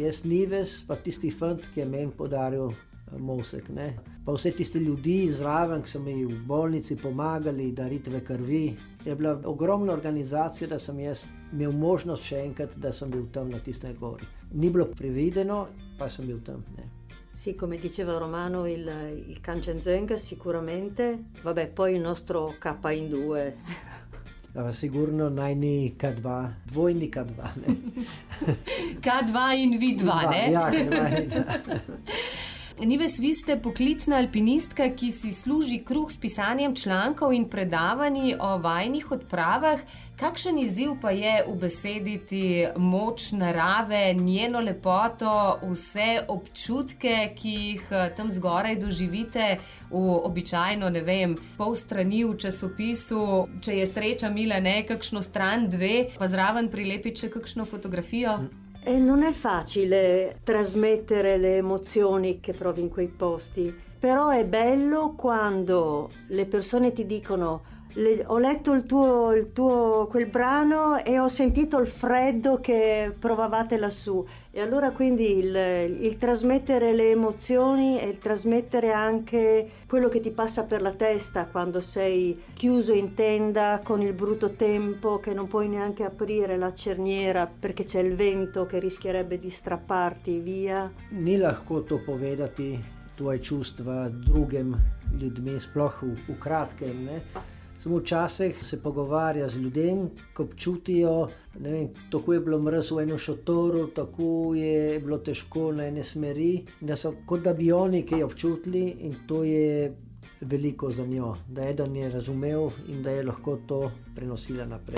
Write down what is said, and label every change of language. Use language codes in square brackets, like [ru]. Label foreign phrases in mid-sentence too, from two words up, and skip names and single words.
[sl] Jaz, Nives, pa tisti fant, ki je meni podaril mosek. Ne? Pa vse tisti ljudi zraven, ki so mi v bolnici pomagali, daritve krvi. Je bila ogromna organizacija, da sem jaz imel možnost še enkrat, da sem bil tam na tistem gori. Ni bilo prevedeno, pa sem bil tam. Ne? [it] Sì, come diceva Romano, il Kanchenjunga sicuramente, vabbè, poi il nostro K in 2. [sl] Sigurno najni K2, dvojni K2. Ne? K2 in vi 2, ne? Ja, K2. Nives, vi ste poklicna alpinistka, ki si služi kruh s pisanjem člankov in predavanji o vajnih odpravah. Kakšen izziv pa je ubesediti moč narave, njeno lepoto, vse občutke, ki jih tam zgoraj doživite v običajno, ne vem, pol strani v časopisu, če je sreča mila, ne, kakšno stran 2, pa zraven prilepiti še kakšno fotografijo? [it] E non è facile trasmettere le emozioni che provi in quei posti, però è bello quando le persone ti dicono ho letto il tuo quel brano e ho sentito il freddo che provavate lassù, e allora quindi il trasmettere le emozioni e il trasmettere anche quello che ti passa per la testa quando sei chiuso in tenda con il brutto tempo, che non puoi neanche aprire la cerniera perché c'è il vento che rischierebbe di strapparti via. [sl] Ni lahko to povedati, tvoje čustva drugim ljudmi, sploh v kratkem, ne? Samo včasih se pogovarja z ljudem, ko občutijo, ne vem, tako je bilo mraz v enem šotoru, tako je bilo težko na ene smeri, da so kot da bi oni kaj občutili, in to je veliko za njo, da eden je razumel in da je lahko to prenosila naprej.